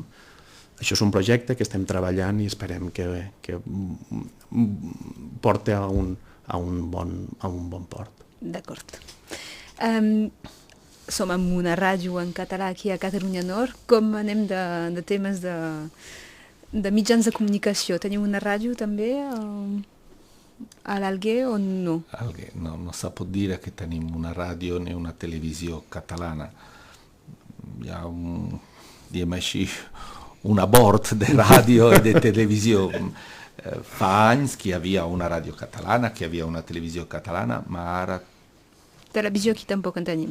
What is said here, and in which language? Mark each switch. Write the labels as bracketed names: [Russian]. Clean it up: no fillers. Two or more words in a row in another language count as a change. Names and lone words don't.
[Catalan] Això és un projecte que estem treballant i esperem que porti a a un bon port. D'acord. Som en una ràdio en català aquí a Catalunya Nord. Com anem de temes de mitjans de comunicació? Teniu una ràdio també a l'Alguer o no? Alguer, no, [Italian] non si può dire che [Catalan] tenim una radio né una televisió catalana. Hi ha diguem així, un abort de ràdio i de televisió. Fa anys que hi havia una ràdio catalana, que hi havia una televisió catalana, ma ara... Televisió aquí tampoc en tenim,